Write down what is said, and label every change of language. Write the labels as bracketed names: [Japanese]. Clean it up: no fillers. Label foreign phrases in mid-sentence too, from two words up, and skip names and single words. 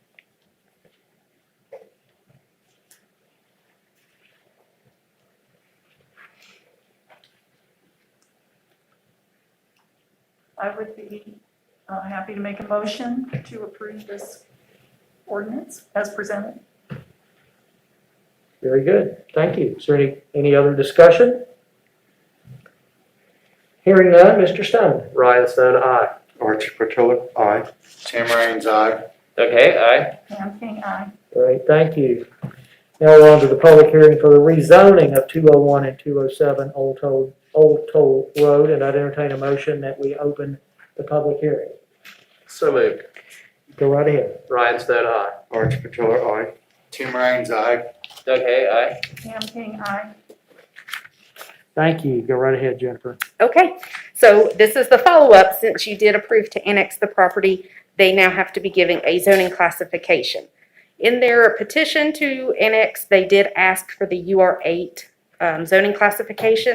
[English] I would be happy to make a motion to approve this ordinance as presented. Very good. Thank you. Is there any other discussion? Hearing none, Mr. Stone. Ryan Stone, aye. Archie Patillo, aye. Tim Raines, aye. Okay, aye. Pam King, aye. Great, thank you. Now we're on to the public hearing for the rezoning of 201 and 207 Old Toll Road, and I'd entertain a motion that we open the public hearing. So moved. Go right ahead. Ryan Stone, aye. Archie Patillo, aye. Tim Raines, aye. Okay, aye. Pam King, aye. Thank you. Go right ahead, Jennifer. Okay, so this is the follow-up. Since you did approve to annex the property, they now have to be giving a zoning classification. In their petition to annex, they did ask for the UR8 zoning classification.